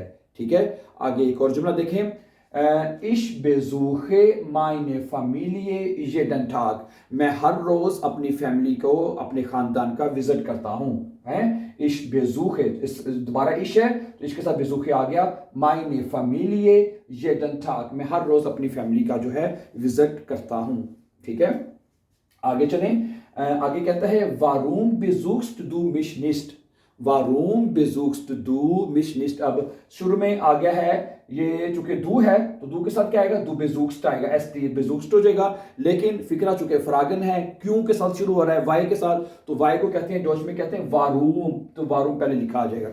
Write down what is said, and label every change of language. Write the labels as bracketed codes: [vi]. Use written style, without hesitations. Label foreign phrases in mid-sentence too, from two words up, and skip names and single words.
[hi] ठीक है, आगे एक और जुमला देखें, [de] Ich besuche meine Familie jeden Tag, [hi] मैं हर रोज अपनी फैमिली को, अपने खानदान का विजिट करता हूं। है, [de] Ich besuche, [hi] दोबारा इश है तो इसके साथ besuche आ गया, [de] meine Familie jeden Tag, [hi] मैं हर रोज अपनी फैमिली का जो है विजिट करता हूं। ठीक है, आगे चलें, आगे कहता है [de] warum besuchst du mich nicht, warum besuchst du mich nicht. [hi] अब शुरू में आ गया है ये, चूंकि दू है तो दू के साथ क्या आएगा, [de] du besuchst [hi] आएगा, एस टी बेज़ुक्स्ट हो जाएगा। लेकिन फिक्रा चूंकि फ्रागन है, क्यों के साथ शुरू हो रहा है, वाई के साथ, तो वाई को कहते हैं डॉच में कहते हैं वारूम, तो वारूम पहले लिखा आ जाएगा।